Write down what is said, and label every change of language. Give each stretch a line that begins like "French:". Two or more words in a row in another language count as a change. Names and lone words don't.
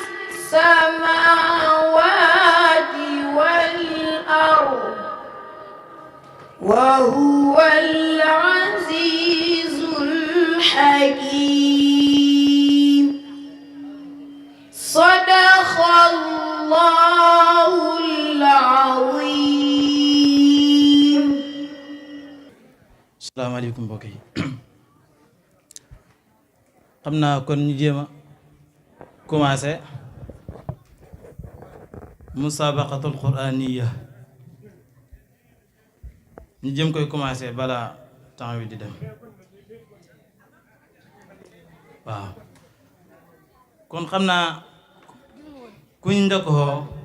Arabic: السماوات والأرض وهو العزيز الحكيم صدق الله العظيم.
Wolof: asalaamaaleykum mbokk yi xam naa kon ñu jéem a commencé
Arabic: مسابقة القرآنية
Wolof: ñu jëm koy commencé bala temps wi di dem waaw kon xam naa kuñ njëkkoo